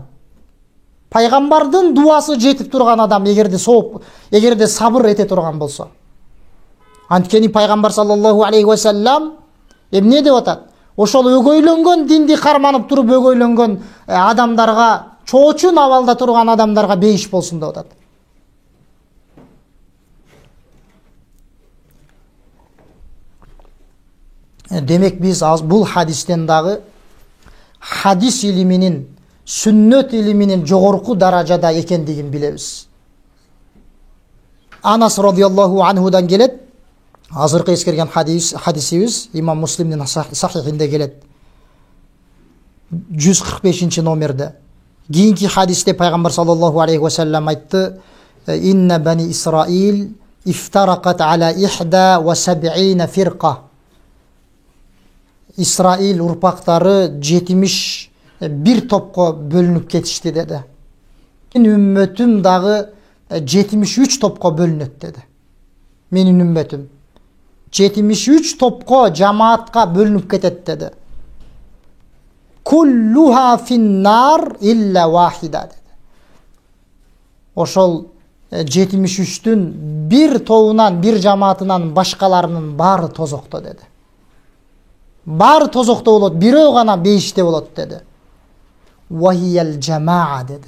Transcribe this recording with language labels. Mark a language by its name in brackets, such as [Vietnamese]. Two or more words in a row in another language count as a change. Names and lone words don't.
[Kyrgyz] Пайгамбардын дуасы жетип турган адам, эгерде сабыр эте турган болсо. Анткени пайгамбар [Arabic] صلى الله عليه وسلم [Kyrgyz] эмне деп атат? Ошол өгөйлөнгөн динди карманып туруп өгөйлөнгөн адамдарга, чоочун абалда турган адамдарга бейиш болсун деп атат. Демек, биз бул хадистен дагы хадис илиминин, сүннөт илиминин жогорку даражада экендигин билебиз. Анас [Arabic] رضي الله عنه [Kyrgyz] келет, азыркы эскерген хадисибиз имам Муслимдин сахихинде келет, 145 номерде. Кийинки хадисте пайгамбар [Arabic] صلى الله عليه وسلم [Kyrgyz] айтты: [Arabic] "إن بني إسرائيل افترقت على 71 فرقة." [Kyrgyz] Исраил урпактары 71 топко бөлүнүп кетишти деди. Менин үммөтүм дагы 73 топко бөлүнөт деди. Менин үммөтүм 73 топко, жамаатка бөлүнүп кетет деди. [Arabic] كلها في النار إلا واحدة деди. [Kyrgyz] Ошол 73-түн бир тобунан, бир жамаатынан башкаларынын баары тозокто деди. Баары тозокто болот, бирөө гана бейиште болот деди. [Arabic] وهي الجماعة деди.